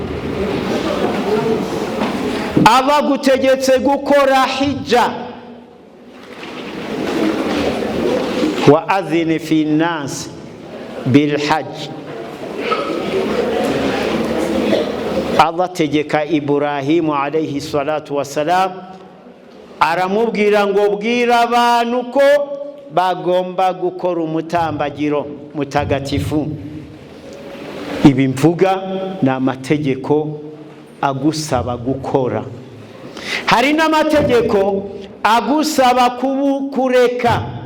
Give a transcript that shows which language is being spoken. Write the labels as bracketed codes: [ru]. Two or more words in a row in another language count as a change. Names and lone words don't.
[rw] Aba gutegetse gukora hijja, [ar] وأذن في الناس بالحج. [rw] Allah tegeka Ibrahimu [ar] عليه الصلاة والسلام, [rw] aramubwira ngo bwira abantu ko bagomba gukora umutambagiro mutagatifu. Ibi mvuga ni amategeko agusaba gukora. Hari n'amategeko agusaba kureka.